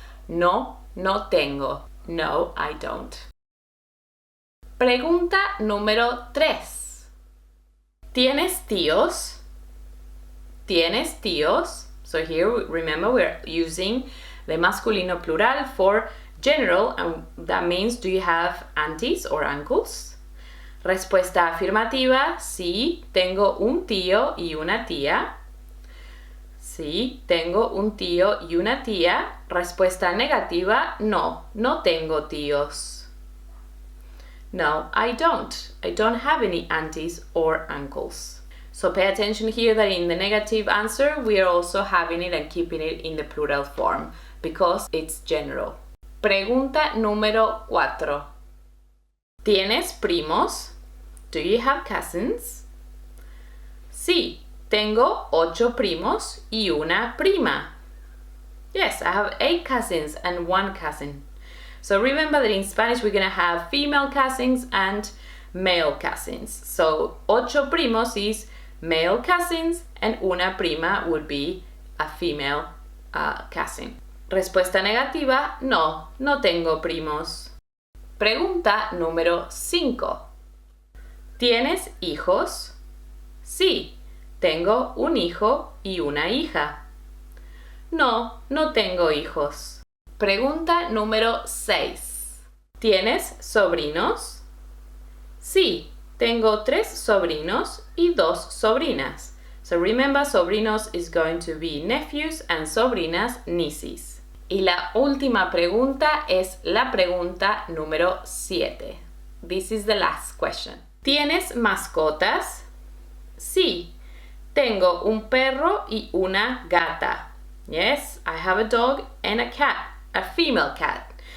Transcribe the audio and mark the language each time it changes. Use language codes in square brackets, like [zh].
[es] No, no tengo. [en] No, I don't. [es] Pregunta número 3. ¿Tienes tíos? ¿Tienes tíos? [en] So here, remember, we're using the masculino plural for general, and that means, do you have aunties or uncles? [es] Respuesta afirmativa, sí, tengo un tío y una tía. Sí, tengo un tío y una tía. Respuesta negativa, no, no tengo tíos. [en] No, I don't. I don't have any aunties or uncles. So pay attention here that in the negative answer, we are also having it and keeping it in the plural form because it's general. [es] Pregunta número 4. ¿Tienes primos? [en] Do you have cousins? [es] Sí, tengo 8 primos y una prima. [en] Yes, I have 8 cousins and 1 cousin. So remember that in Spanish we're going to have female cousins and male cousins. So 8 primos is male cousins and una prima would be a female cousin. [es] Respuesta negativa, no, no tengo primos. Pregunta número 5. ¿Tienes hijos? Sí, tengo un hijo y una hija. No, no tengo hijos. Pregunta número 6. ¿Tienes sobrinos? Sí, tengo 3 sobrinos y 2 sobrinas. [en] So remember, sobrinos is going to be nephews and sobrinas nieces. [es] Y la última pregunta es la pregunta número 7. [en] This is the last question. [es] ¿Tienes mascotas? Sí, tengo un perro y una gata. [en] Yes, I have a dog and a cat, a female cat.